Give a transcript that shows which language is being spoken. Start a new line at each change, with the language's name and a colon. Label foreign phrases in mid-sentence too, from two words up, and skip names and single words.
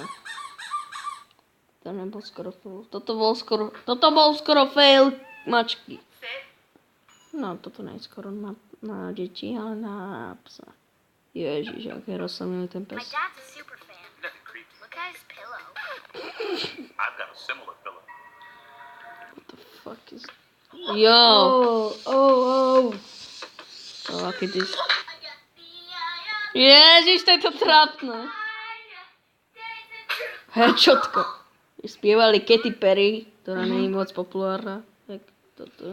Slovak: To nebol skoro fail. Toto bol skoro fail mačky. No, toto nie je skoro na deti, ale na psa. Ježiš, aký je rozsamilý ten pes.
English: What the fuck is...
Slovak: Aký ty... Ježiš, to je to trápne. Headshotko. Spievali Katy Perry, ktorá nie je moc populárna. Tak toto.